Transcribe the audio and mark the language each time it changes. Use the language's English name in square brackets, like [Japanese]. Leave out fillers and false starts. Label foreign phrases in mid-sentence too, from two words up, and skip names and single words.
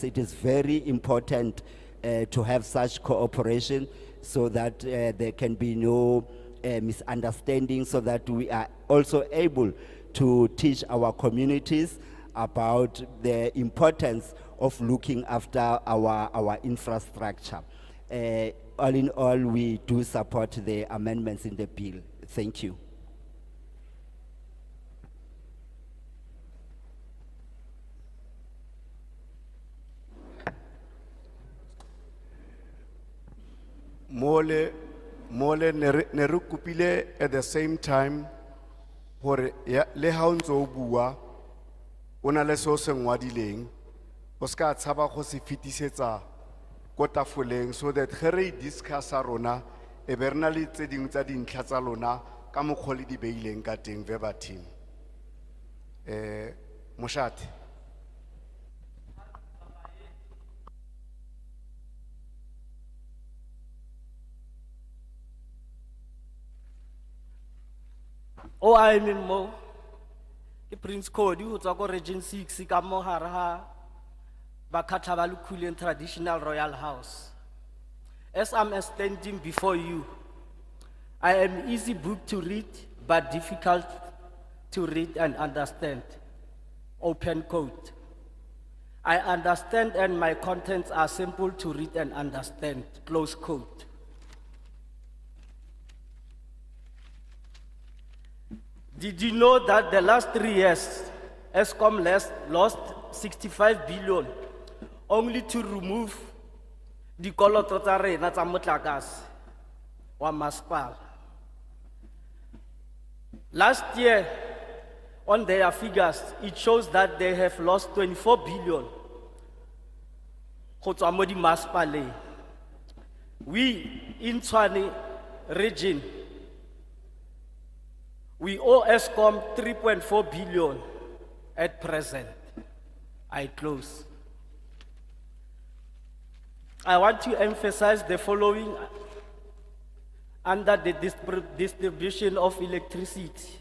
[English] It is very important to have such cooperation so that there can be no misunderstanding, so that we are also able to teach our communities about the importance of looking after our infrastructure. All in all, we do support the amendments in the bill. Thank you. [Southern Sotho] Mole ne re kopile [English] at the same time [Southern Sotho] hore le ha o ntse o bua o na le seo se ngwadileng o ska tshaba go se fetisetsa ko tafoleng, [English] so that [Southern Sotho] ge re discussa rona e be re na le tse dingwe tsa dintlha tsa lona ka mokgwa le di beileng ka teng verbatim. Moshate. O [English] I mean [Southern Sotho] mo ke Prince Cody ho tswa ko Region 6 ka mo hare ha Bakhatha ba Lukhuleng Traditional Royal House. [English] As I'm standing before you, I am easy book to read but difficult to read and understand. Open quote. I understand and my contents are simple to read and understand. Close quote. Did you know that the last 3 years, Eskom lost 65 billion only to remove the [Southern Sotho] koloto tsa rena tsa motlakase wa masepala? [English] Last year, on their figures, it shows that they have lost 24 billion [Tswana] go tswa mo di masepaleng. [English] We in Tshwane region, we owe Eskom 3.4 billion at present. I close. I want to emphasize the following under the distribution of electricity.